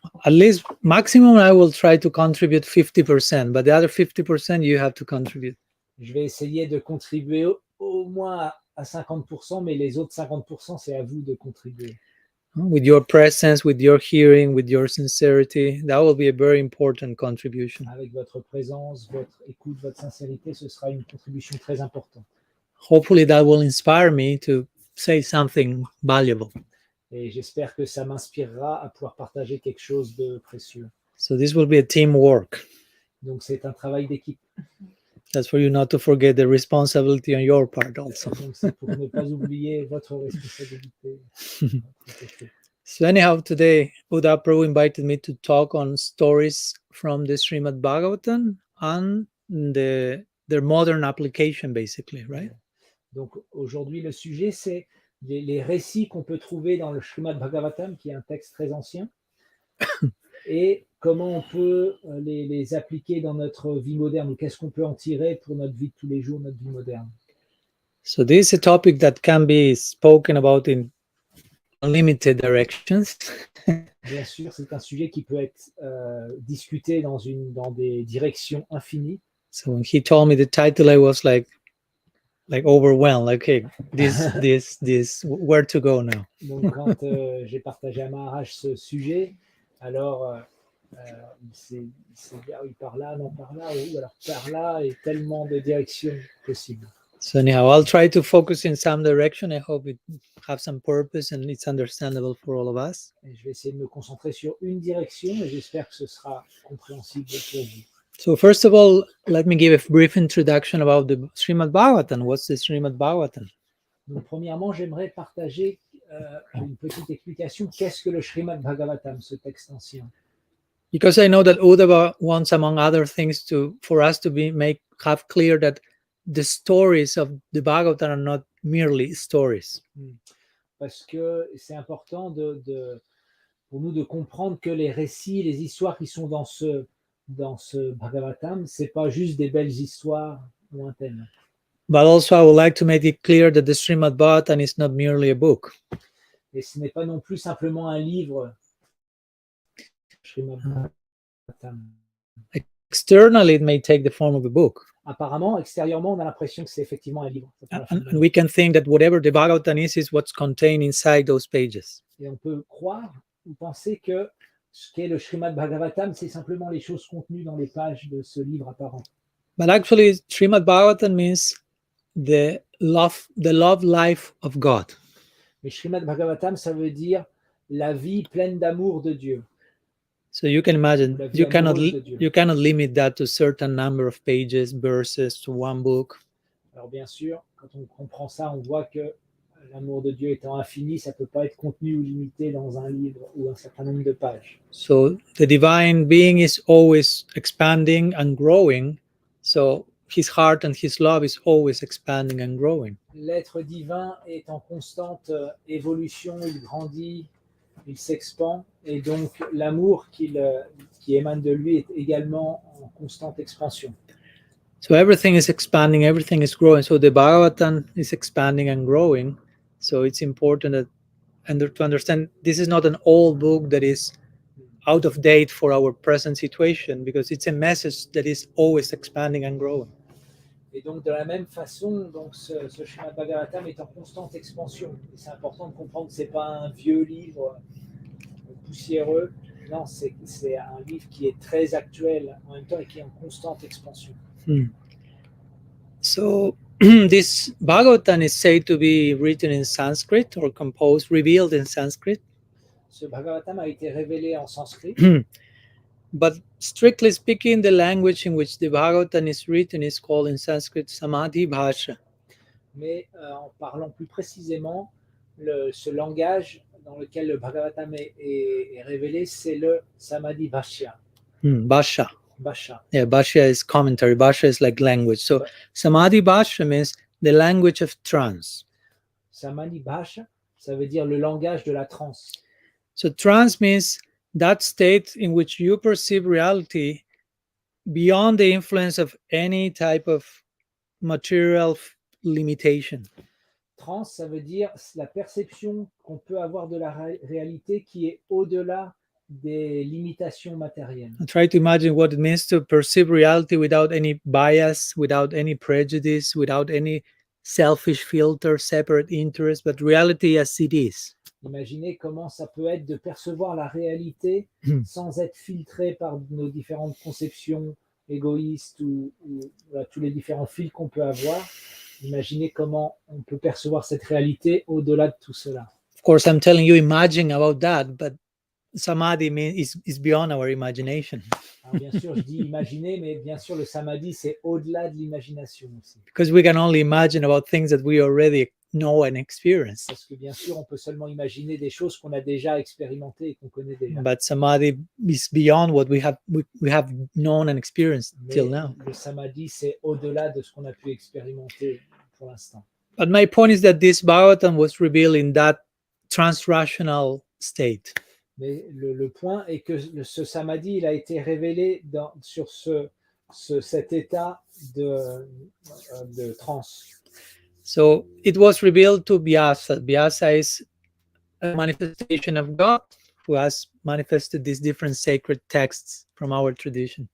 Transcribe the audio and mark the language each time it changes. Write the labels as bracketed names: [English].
[English] At least maximum I will try to contribute 50%, but the other 50% you have to contribute. [French] Je vais essayer de contribuer au moins à 50%, mais les autres 50%, c'est à vous de contribuer. [English] With your presence, with your hearing, with your sincerity, that will be a very important contribution. [French] Avec votre présence, votre écoute, votre sincérité, ce sera une contribution très importante. [English] Hopefully that will inspire me to say something valuable. [French] Et j'espère que ça m'inspirera à pouvoir partager quelque chose de précieux. [English] So this will be a teamwork. [French] Donc c'est un travail d'équipe. [English] That's for you not to forget the responsibility on your part also. [French] Donc c'est pour ne pas oublier votre responsabilité. [English] So anyhow, today Uda Prabhu invited me to talk on stories from the Srimad Bhagavatam and their modern application, basically, right? [French] Donc aujourd'hui, le sujet, c'est les récits qu'on peut trouver dans le Srimad Bhagavatam, qui est un texte très ancien, et comment on peut les appliquer dans notre vie moderne, ou qu'est-ce qu'on peut en tirer pour notre vie de tous les jours, notre vie moderne. [English] So this is a topic that can be spoken about in unlimited directions. [French] Bien sûr, c'est un sujet qui peut être discuté dans des directions infinies. [English] So when he told me the title, I was like overwhelmed. Like, okay, this, where to go now? [French] Donc, quand j'ai partagé à Maharaj ce sujet, alors il s'est dit, ah oui, par là, non, par là, ou alors par là, et tellement de directions possibles. [English] So anyhow, I'll try to focus in some direction. I hope it have some purpose and it's understandable for all of us. [French] Et je vais essayer de me concentrer sur une direction, et j'espère que ce sera compréhensible pour vous. [English] So first of all, let me give a brief introduction about the Srimad Bhagavatam. What's the Srimad Bhagavatam? [French] Donc, premièrement, j'aimerais partager une petite explication. Qu'est-ce que le Srimad Bhagavatam, ce texte ancien? [English] Because I know that Uddhava wants, among other things, for us to have clear that the stories of the Bhagavatam are not merely stories. [French] Parce que c'est important pour nous de comprendre que les récits, les histoires qui sont dans ce Bhagavatam, c'est pas juste des belles histoires lointaines. [English] But also I would like to make it clear that the Srimad Bhagavatam is not merely a book. [French] Et ce n'est pas non plus simplement un livre. [English] Srimad Bhagavatam. Externally, it may take the form of a book. [French] Apparemment, extérieurement, on a l'impression que c'est effectivement un livre. [English] And we can think that whatever the Bhagavatam is what's contained inside those pages. [French] Et on peut croire ou penser que ce qu'est le Srimad Bhagavatam, c'est simplement les choses contenues dans les pages de ce livre apparent. [English] But actually, Srimad Bhagavatam means the love life of God. [French] Mais Srimad Bhagavatam, ça veut dire la vie pleine d'amour de Dieu. [English] So you can imagine, you cannot limit that to a certain number of pages, verses, to one book. [French] Alors bien sûr, quand on comprend ça, on voit que l'amour de Dieu étant infini, ça ne peut pas être contenu ou limité dans un livre ou un certain nombre de pages. [English] So the divine being is always expanding and growing. So his heart and his love is always expanding and growing. [French] L'être divin est en constante évolution, il grandit, il s'expand, et donc l'amour qui émane de lui est également en constante expansion. [English] So everything is expanding, everything is growing. So the Bhagavatam is expanding and growing. So it's important to understand this is not an old book that is out of date for our present situation, because it's a message that is always expanding and growing. [French] Et donc de la même façon, donc ce Srimad Bhagavatam est en constante expansion. Et c'est important de comprendre que c'est pas un vieux livre poussiéreux. Non, c'est un livre qui est très actuel en même temps et qui est en constante expansion. [English] So this Bhagavatam is said to be written in Sanskrit or composed, revealed in Sanskrit. [French] Ce Bhagavatam a été révélé en sanskrit. [English] But strictly speaking, the language in which the Bhagavatam is written is called in Sanskrit Samadhi Bhasha. [French] Mais en parlant plus précisément, ce langage dans lequel le Bhagavatam est révélé, c'est le Samadhi Bhashya. [English] Bhasha. [French] Bhasha. [English] Yeah, Bhashya is commentary. Bhasha is like language. So Samadhi Bhasha means the language of trance. [French] Samadhi Bhasha, ça veut dire le langage de la transe. [English] So trance means that state in which you perceive reality beyond the influence of any type of material limitation. [French] Trance, ça veut dire la perception qu'on peut avoir de la réalité qui est au-delà des limitations matérielles. [English] Try to imagine what it means to perceive reality without any bias, without any prejudice, without any selfish filter, separate interest, but reality as it is. [French] Imaginez comment ça peut être de percevoir la réalité sans être filtré par nos différentes conceptions égoïstes ou tous les différents fils qu'on peut avoir. Imaginez comment on peut percevoir cette réalité au-delà de tout cela. [English] Of course, I'm telling you, imagine about that, but samadhi is beyond our imagination. [French] Alors, bien sûr, je dis imaginer, mais bien sûr, le samadhi, c'est au-delà de l'imagination aussi. [English] Because we can only imagine about things that we already know and experience. [French] Parce que bien sûr, on peut seulement imaginer des choses qu'on a déjà expérimentées et qu'on connaît déjà. [English] But samadhi is beyond what we have known and experienced till now. [French] Le samadhi, c'est au-delà de ce qu'on a pu expérimenter pour l'instant. [English] But my point is that this Bhagavatam was revealed in that transrational state. [French] Mais le point est que ce samadhi, il a été révélé sur cet état de transe. [English] So it was revealed to Vyasa. Vyasa is a manifestation of God who has manifested these different sacred texts from our tradition.